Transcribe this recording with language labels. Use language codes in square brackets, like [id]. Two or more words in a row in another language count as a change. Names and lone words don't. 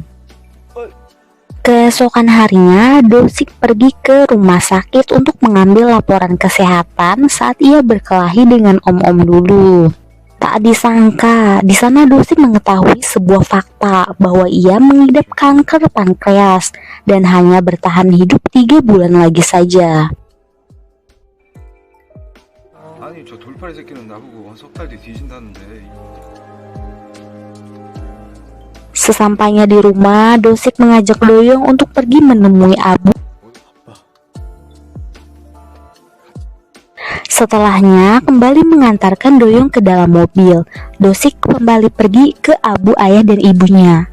[id] Keesokan harinya, Dosik pergi ke rumah sakit untuk mengambil laporan kesehatan saat ia berkelahi dengan om-om dulu. Tak disangka, di sana Dosik mengetahui sebuah fakta bahwa ia mengidap kanker pankreas dan hanya bertahan hidup 3 bulan lagi saja. [ko] 아니 저 돌팔이 새끼는 나보고 석 달 뒤 뒤진다는데. [id] Sesampainya di rumah, Dosik mengajak Doyong untuk pergi menemui Abu. Setelahnya kembali mengantarkan Doyong ke dalam mobil. Dosik kembali pergi ke Abu, ayah dan ibunya.